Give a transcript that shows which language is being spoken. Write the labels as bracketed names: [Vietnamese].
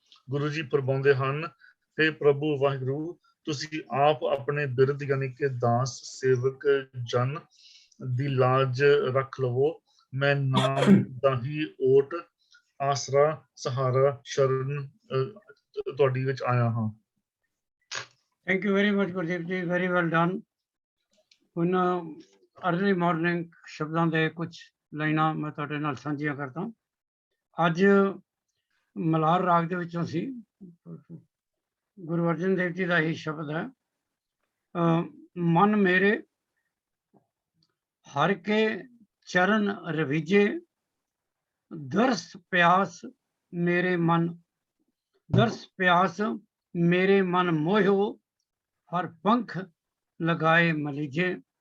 [Punjabi] ਗੁਰੂ ਜੀ ਫਰਮਾਉਂਦੇ ਹਨ, ਹੇ ਪ੍ਰਭੂ ਵਾਹਿਗੁਰੂ, ਤੁਸੀਂ ਆਪ ਆਪਣੇ ਬਿਰਦ ਯਾਨੀ ਕਿ ਦਾਸ ਸੇਵਕ ਜਨ ਦੀ ਲਾਜ ਰੱਖ ਲਵੋ। ਮੈਂ ਨਾਮ ਦਾ ਹੀ ਓਟ ਆਸਰਾ ਸਹਾਰਾ ਸ਼ਰਨ ਤੁਹਾਡੀ ਵਿੱਚ ਆਇਆ ਹਾਂ। [English] Thank you very much Gurdeep ji, very well done. [Punjabi] ਹੁਣ [English] early morning [Punjabi] ਸ਼ਬਦਾਂ ਦੇ ਕੁਝ ਲਾਈਨਾਂ ਮੈਂ ਤੁਹਾਡੇ ਨਾਲ ਸਾਂਝੀਆਂ ਕਰਦਾ। ਅੱਜ ਮਲਾਰ ਰਾਗ ਦੇ ਵਿੱਚੋਂ ਸੀ, ਗੁਰੂ ਅਰਜਨ ਦੇਵ ਜੀ ਦਾ ਹੀ ਸ਼ਬਦ ਹੈ, ਮਨ ਮੇਰੇ ਹਰ ਕੇ ਚਰਨ ਰਵੀਜੇ, ਦਰਸ ਪਿਆਸ ਮੇਰੇ ਮਨ, ਦਰਸ ਪਿਆਸ ਮੇਰੇ ਮਨ ਮੋਹਿਓ, ਹਰ ਪੰਖ ਲਗਾਏ ਮਲੀਜੇ।